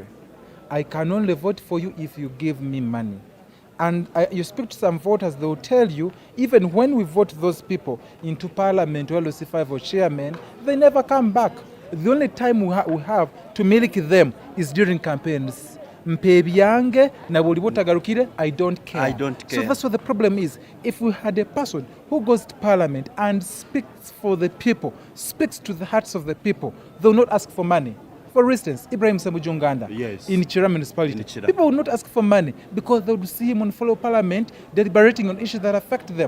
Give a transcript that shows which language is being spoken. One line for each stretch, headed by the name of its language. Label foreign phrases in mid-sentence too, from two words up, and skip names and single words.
English: I can only vote for you if you give me money. And you speak to some voters, they will tell you, even when we vote those people into parliament or LOC5 or chairman, they never come back. The only time we have to milk them is during campaigns.
Ganda: Mpebyange na bolibotagarukire,
English: I don't care. I don't care. So that's what the problem is. If we had a person who goes to parliament and speaks for the people, speaks to the hearts of the people, they will not ask for money. For instance, Ibrahim Samujunganda in Chira municipality, people will not ask for money because they would see him on fellow parliament deliberating on issues that affect them.